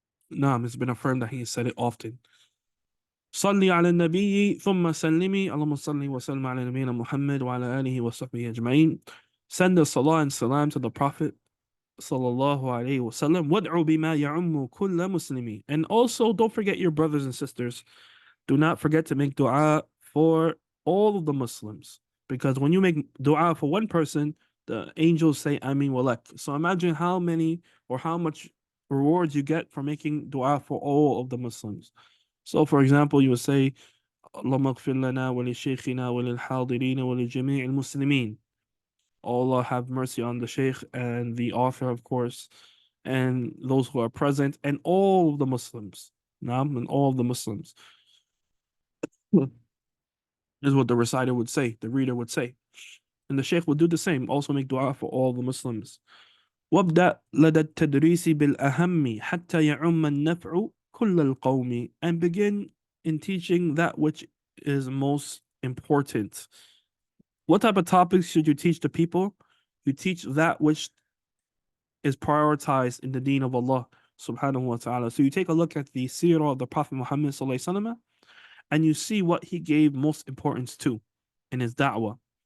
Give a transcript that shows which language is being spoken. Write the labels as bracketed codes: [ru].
[en] It's been affirmed that he said it often. [ar] صلي على النبي ثم سلمي اللهم صل وسلم على نبينا محمد وعلى آله وصحبه أجمعين. [en] Send the salah and salam to the Prophet sallallahu alaihi wasallam. [ar] وادعوا بما يعم كل مسلمي. [en] And also don't forget your brothers and sisters. Do not forget to make dua for all of the Muslims, because when you make dua for one person, the angels say Amin walak. So imagine how many or how much rewards you get for making dua for all of the Muslims. So for example, you would say [ar] اللهم اغفر لنا ولشيخنا وللحاضرين ولجميع المسلمين. [en] Allah have mercy on the Shaykh and the author, of course, and those who are present, and all of the Muslims. And all of the Muslims. This is what the reciter would say, the reader would say. And the Shaykh would do the same, also make dua for all the Muslims. [ar] وابدأ لدى التدريس بالأهم حتى يعم النفع كل القوم. [en] And begin in teaching that which is most important What type of topics should you teach the people? You teach that which is prioritized in the deen of Allah subhanahu wa ta'ala. So you take a look at the seerah of the Prophet Muhammad sallallahu alaihi wasallam, and you see what he gave most importance to in his da'wah.